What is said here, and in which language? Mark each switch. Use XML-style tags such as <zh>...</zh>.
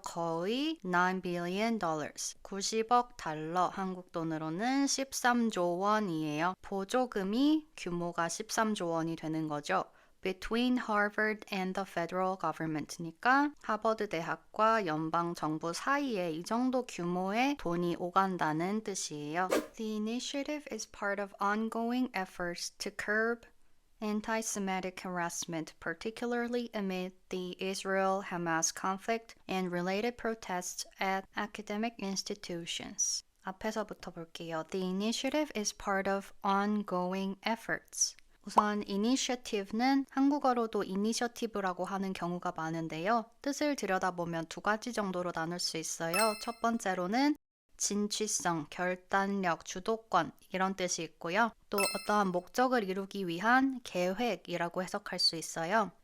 <ko>거의 $9 billion 90억 달러, 한국 돈으로는 13조 원이에요. 보조금이 규모가 13조 원이 되는 거죠.</ko> <en>Between Harvard and the federal government</en> <ko>니까 하버드 대학과 연방 정부 사이에 이 정도 규모의 돈이 오간다는 뜻이에요.</ko> <en>The initiative is part of ongoing efforts to curb anti-Semitic harassment, particularly amid the Israel-Hamas conflict and related protests at academic institutions.</en> <ko>앞에서부터 볼게요.</ko> <en>The initiative is part of ongoing efforts.</en> <ko>우선 initiative는 한국어로도 initiative라고 하는 경우가 많은데요. 뜻을 들여다보면 두 가지 정도로 나눌 수 있어요. 첫 번째로는 진취성, 결단력, 주도권 이런 뜻이 있고요. 또 어떠한 목적을 이루기 위한 계획이라고 해석할 수 있어요.</ko>